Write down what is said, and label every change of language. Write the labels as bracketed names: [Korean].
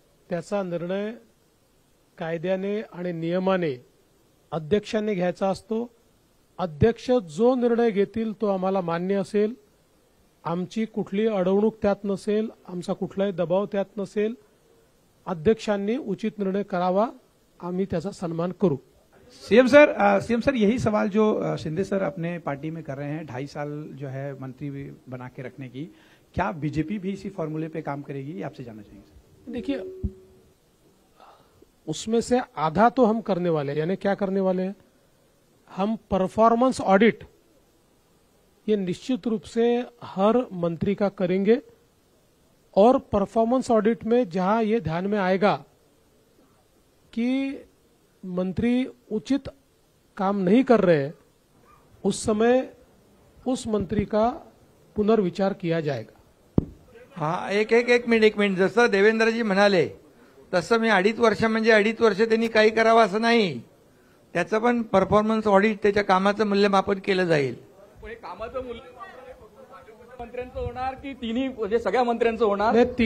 [Marathi] त्याचा निर्णय कायद्याने आणि नियमाने अध्यक्षांनी घ्यायचा असतो. अध्यक्ष जो निर्णय घेतील तो आम्हाला मान्य असेल. आमची कुठली अडवणूक त्यात नसेल, आमचा कुठलाही दबाव त्यात नसेल. अध्यक्षांनी उचित निर्णय करावा, आम्ही त्याचा सन्मान करू. [Hindi] सीएम सर यही सवाल जो शिंदे सर अपने पार्टी में कर रहे हैं, 2.5 साल जो है मंत्री बना के रखने की, क्या बीजेपी भी इसी फॉर्मूले पे काम करेगी, ये आपसे जानना चाहेंगे? देखिए, उसमें से आधा तो हम करने वाले हैं. यानी क्या करने वाले हैं? हम परफॉर्मेंस ऑडिट ये निश्चित रूप से हर मंत्री का करेंगे और परफॉर्मेंस ऑडिट में जहां ये ध्यान में आएगा कि मंत्री उचित काम नहीं कर रहे हैं, उस समय उस मंत्री का पुनर्विचार किया जाएगा. [Marathi] हा एक मिनिट जसं देवेंद्रजी म्हणाले तसं मी 2.5 वर्ष म्हणजे 2.5 वर्ष त्यांनी काही करावं असं नाही. त्याचं पण परफॉर्मन्स ऑडिट त्याच्या कामाचं मूल्यमापन केलं जाईल. कामाचं मूल्यमापन मंत्र्यांचं होणार की तिन्ही म्हणजे सगळ्या मंत्र्यांचं होणार?